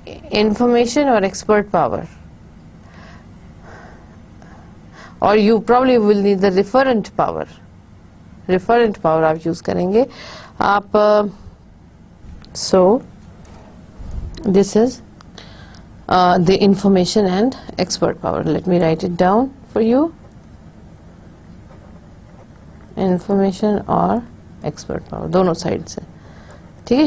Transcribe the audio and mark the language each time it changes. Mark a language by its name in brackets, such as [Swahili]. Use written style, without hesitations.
[English] information or expert power, or you probably will need the referent power. [Urdu] Referent power آپ use کریں گے آپ. [English] So this is the information and expert power. Let me write it down for you. Information or expert power [Urdu] دونوں side سے ٹھیک ہے.